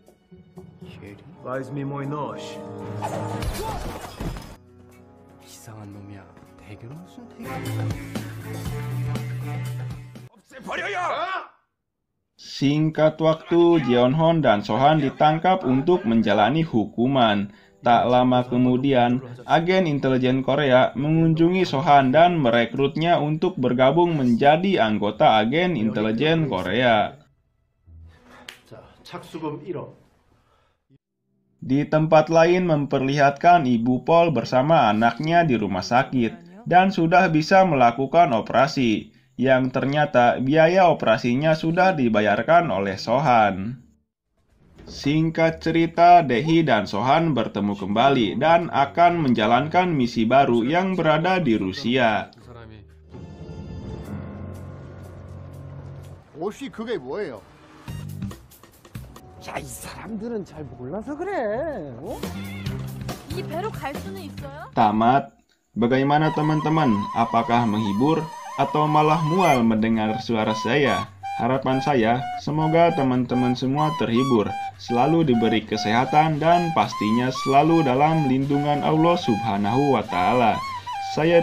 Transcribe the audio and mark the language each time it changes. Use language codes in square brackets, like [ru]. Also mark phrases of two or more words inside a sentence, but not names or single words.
[ru] Возьми мой нож. [ko] 이상한 놈이야. 대결 무슨 대결? [id] Singkat waktu, Jeonhon dan Sohan ditangkap untuk menjalani hukuman. Tak lama kemudian, agen intelijen Korea mengunjungi Sohan dan merekrutnya untuk bergabung menjadi anggota agen intelijen Korea. [ko] 자, 착수금 1억. [id] Di tempat lain memperlihatkan Ibu Pol bersama anaknya di rumah sakit dan sudah bisa melakukan operasi, yang ternyata biaya operasinya sudah dibayarkan oleh Sohan. Singkat cerita, Daehee dan Sohan bertemu kembali dan akan menjalankan misi baru yang berada di Rusia. [ko] 그 사람이 옷이 그게 뭐예요? 야, 이 사람들은 잘 몰라서 그래. 어? 이 배로 갈 수는 있어요? [id] Tamat. Bagaimana teman-teman? Apakah menghibur atau malah mual mendengar suara saya? Harapan saya, semoga teman-teman semua terhibur, selalu diberi kesehatan dan pastinya selalu dalam lindungan [ar] الله سبحانه وتعالى.